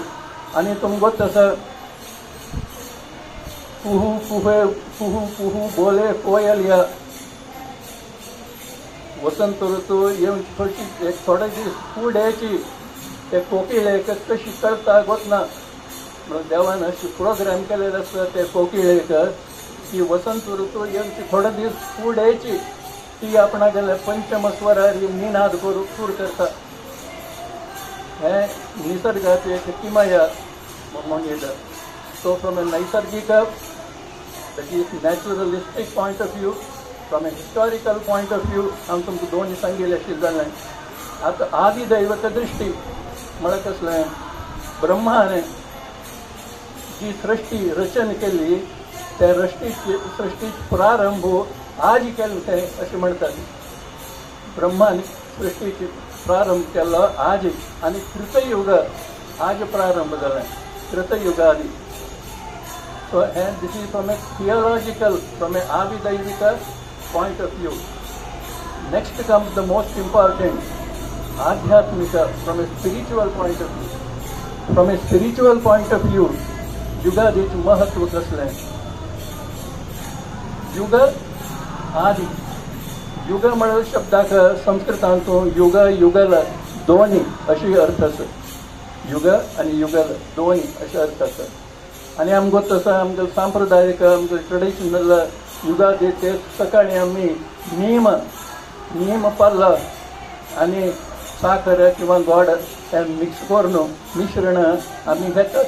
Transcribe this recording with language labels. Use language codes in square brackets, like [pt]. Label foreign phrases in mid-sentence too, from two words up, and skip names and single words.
[kok] आणि तुमको तसं पुहू पुहे पुहू पुहू [hi] बोले कोयलिया [kok] वसंत ऋतू येवन कशी एक थोडे दीस फूड यायची ते कोकिळेक कशी कळता गोतना देवान अशी प्रोग्राम केलेले आसता ते कोकिळेक की वसंत ऋतू येवन थोडे दीस फूड यायची ती आपणा गेले पंचमस्वरार निनाद करू सूर करता. हे निसर्गाची एक किमया म्हणून येता. [en] So from a नैसर्गिक that is naturalistic point of view from a historical point of view [kok] हांव तुमकां दोन सांगिल्लें आशिल्लें जालें. आतां आदी दैवत दृश्टी म्हळ्यार कसलें, ब्रह्मान जी सृष्टी रचन केली त्या सृष्टीची प्रारंभ आज केलें तें अशें म्हणटात. ब्रह्मान सृष्टीची प्रारंभ केलो आज आनी कृतयुग आज प्रारंभ जालें, कृतयुगा आदी. [en] So and this is from a theological, from a Avidaivika point of view. Next comes the most important, Adhyatmika, from a spiritual point of view. From a spiritual point of view, [kok] युगादीचं महत्व कसलें. युग आदि, युग म्हळ्यार शब्दाक संस्कृतांतूं युग युगल दोन्ही अशी अर्थ आसा. युग आनी युगल दोन्ही अशे अर्थ आसा. आनी आमकां तसो आमकां सांप्रदायिक आमकां ट्रेडिशनल युगादीचे सकाळी आमी नीम पाल्लो आनी साखर किंवा गोड हें मिक्स करून मिश्रण आमी घेतात.